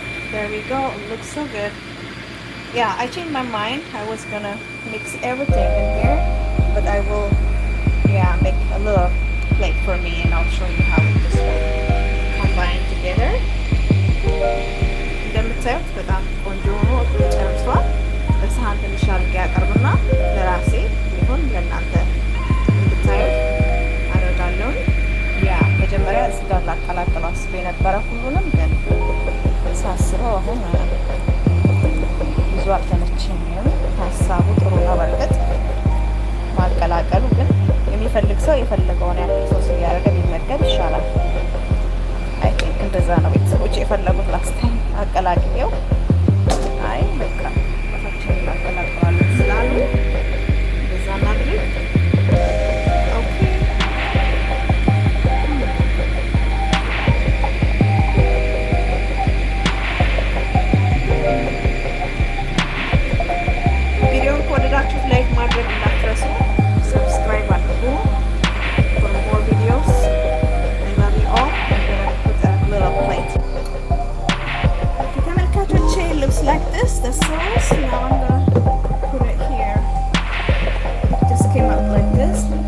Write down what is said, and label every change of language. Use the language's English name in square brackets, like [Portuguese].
[English] There we go. It looks so good. Yeah, I changed my mind. I was gonna mix everything in here, but I will make a little plate for me and I'll show you how this will combine together. [Amharic] እንደምታዩት በጣም ቆንጆ ሆኖ ተሰርቷል። በሳህን ትንሽ አድርጌ ያቀርብና ለራሴ ቢሆን ለእናንተ እንድታዩት አደርጋለሁ። መጀመሪያ እዚህ ጋር ላቀላቅለው አስቤ ነበረ ሁሉንም፣ ግን ሳስበው አሁን ብዙ አልተመቸኝም። ሀሳቡ ጥሩ ነው በርግጥ ማቀላቀሉ፣ ግን የሚፈልግ ሰው የፈለገውን ያክል ሶስ እያደረገ ቢመገብ ይሻላል። [English] አይ ቲንክ [Amharic] እንደዛ ነው ቤተሰቦች የፈለጉት። [English] ላስት ታይም [Amharic] አቀላቅየው አይ በቃ ራሳችን እናቀላቅላለን ስላሉ እንደዛ እናድርግ። ቪዲዮውን ከወደዳችሁት ላይክ ማድረግ እንዳትረሱ፣ ሰብስክራይብ አድርጉ [English] for more videos. I love you all. I'm gonna put a little plate. [Amharic] ተመልካቾቼ [English] it looks like this, the sauce. Now I'm gonna put it here. It just came up like this.